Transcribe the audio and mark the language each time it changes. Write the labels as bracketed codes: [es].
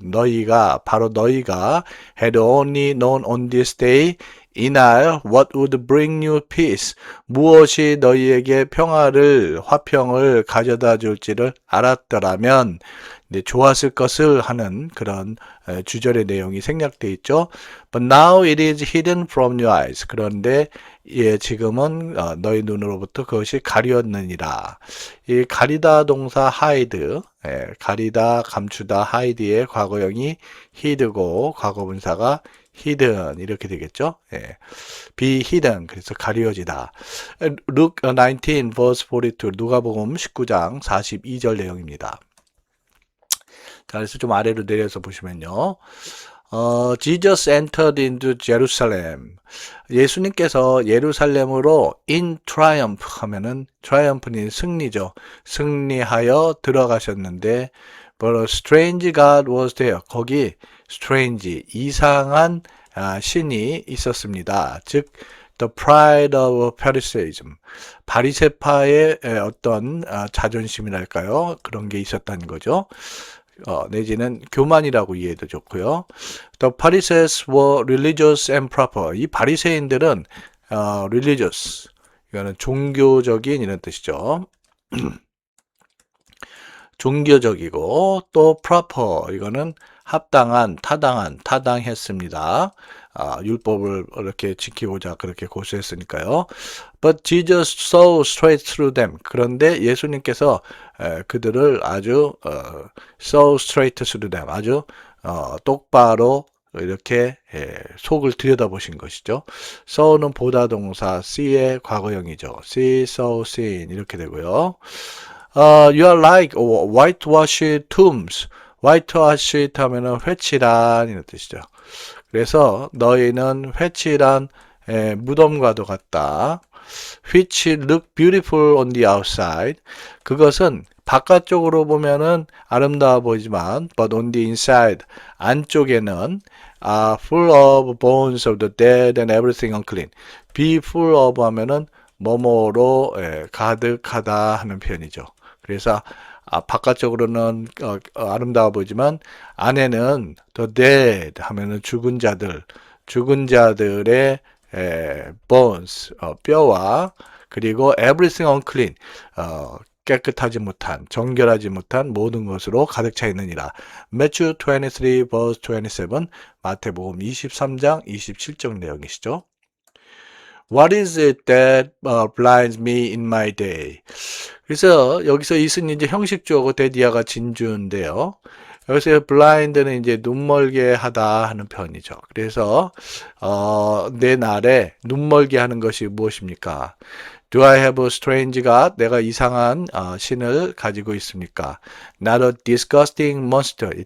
[ko] 너희가, 바로 너희가 [en] had only known on this day, [ko] 이날 [en] what would bring you peace, [ko] 무엇이 너희에게 평화를, 화평을 가져다 줄지를 알았더라면 좋았을 것을 하는 그런 주절의 내용이 생략되어 있죠. [en] But now it is hidden from your eyes. [ko] 그런데 지금은 너희 눈으로부터 그것이 가리었느니라. 이 가리다 동사 hide, 가리다, 감추다, hide의 과거형이 hid고 과거분사가 hidden 이렇게 되겠죠. be hidden 그래서 가려지다. [en] Luke 19 verse 42 [ko] 누가복음 19장 42절 내용입니다. 자, 그래서 좀 아래로 내려서 보시면요. [en] Jesus entered into Jerusalem. [ko] 예수님께서 예루살렘으로 [en] in triumph [ko] 하면은 triumph는 승리죠. 승리하여 들어가셨는데 [en] but a strange God was there. [ko] 거기 strange, 이상한 신이 있었습니다. [en] 즉 The pride of Pharisaism. [ko] 바리새파의 어떤 자존심이랄까요? 그런 게 있었다는 거죠. 내지는 교만이라고 이해해도 좋고요. [en] The Pharisees were religious and proper. [ko] 이 바리새인들은 religious, 이거는 종교적인 이런 뜻이죠. 종교적이고 또 proper, 이거는 합당한, 타당했습니다. 율법을 이렇게 지키고자 그렇게 고수했으니까요. [en] But Jesus saw straight through them. [ko] 그런데 예수님께서 그들을 아주 [en] saw straight through them. [ko] 아주 똑바로 이렇게 속을 들여다보신 것이죠. saw는 보다 동사, see의 과거형이죠. see, saw, seen 이렇게 되고요. [en] You are like whitewashed tombs. [ko] whitewashed 하면은 회칠한 이런 뜻이죠. 그래서 너희는 회칠한 무덤과도 같다. [en] Which look beautiful on the outside. [ko] 그것은 바깥쪽으로 보면은 아름다워 보이지만, [en] but on the inside, [ko] 안쪽에는 [en] are full of bones of the dead and everything unclean. [ko] be full of 하면은 뭐뭐로 가득하다 하는 표현이죠. 그래서 바깥쪽으로는 아름다워 보이지만 안에는 [en] the dead [ko] 하면은 죽은 자들의 bones 뼈와 그리고 [en] everything unclean [ko] 깨끗하지 못한 정결하지 못한 모든 것으로 가득 차 있느니라. [en] Matthew 23 verse 27 [ko] 마태복음 23장 27절 내용이시죠. [en] What is it that blinds me in my day? [ko] 그래서 여기서 이은 이제 형식주어고 데디아가 진주인데요. 여기서 blind는 이제 눈멀게 하다 하는 표현이죠. 그래서 내 날에 눈멀게 하는 것이 무엇입니까? [en] Do I have a strange God? [ko] 내가 이상한 신을 가지고 있습니까? [en] Not a disgusting monster.